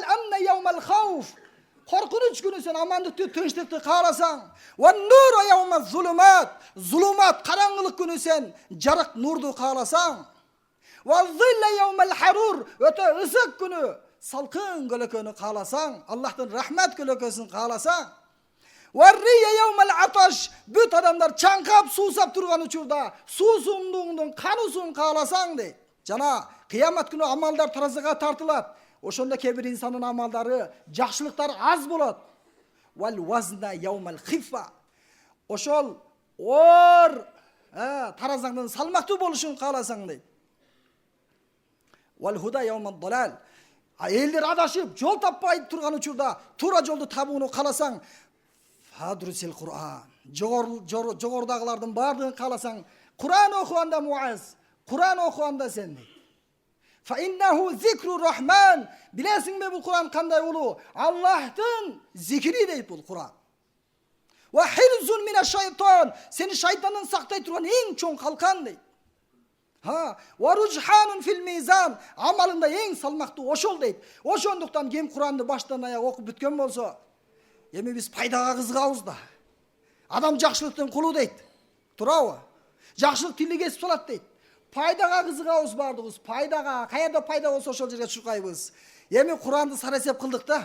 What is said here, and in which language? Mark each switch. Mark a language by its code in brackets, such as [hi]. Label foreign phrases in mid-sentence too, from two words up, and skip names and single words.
[ar] أمنا يوم الخوف", [ky] коркунуч күнү сен амандыкты, тынчтыкты кааласаң, [ar] "ونورا يوم الظلمات", [ky] зулумат, караңгылык күнү сен жарык, нурду кааласаң, [ar] "وظلا يوم الحرور", [ky] өтө ысык күнү салкын көлөкөнү кааласаң, Аллахтын рахмат көлөкөсүн кааласаң, [ar] "وريا يوم العطش", [ky] бүт адамдар чаңкап суусап турган учурда суусундугундун кануусун кааласаң дейт. Жана кыямат күнү амалдар таразыга тартылат. Ошондо кээ бир инсандын амалдары, жакшылыктар аз болот. [ar] "والوزن يوم الخفة", [ky] ошол оор намазыңдын салмактуу болушун кааласаң дейт. [ar] والهدى يوم الضلال. [ky] Элдер адашып, жол таппай турган учурда туура жолду табууну кааласаң, [ar] فادرس القرآن. [ky] Жогорудагылардын бардыгын кааласаң, Кур'ан окуганда муаз, Кур'ан окуганда сен дейт. [ar] فإنه ذكر الرحمن. [ky] Билесиңби бул Кур'ан кандай улуу? Аллахтын зикри дейт бул Кур'ан. [ar] وحرز من الشيطان. [ky] Сени шайтандан сактай турган эң чоң калкан дейт. [ar] ورجحان في الميزان. [ky] Амалында эң салмактуу ошол дейт. Ошондуктан ким Кур'анды баштан аяк окуп бүткөн болсо, эми биз пайдага кызыгабыз да. Адам жакшылыктын кулу дейт. Туурабы? Жакшылык тили кесип салат дейт. Пайдага кызыгабыз бардыгыбыз. Пайдага, каерде пайда болсо ошол жерге чуркайбыз. Эми Куранды сарасеп кылдык да.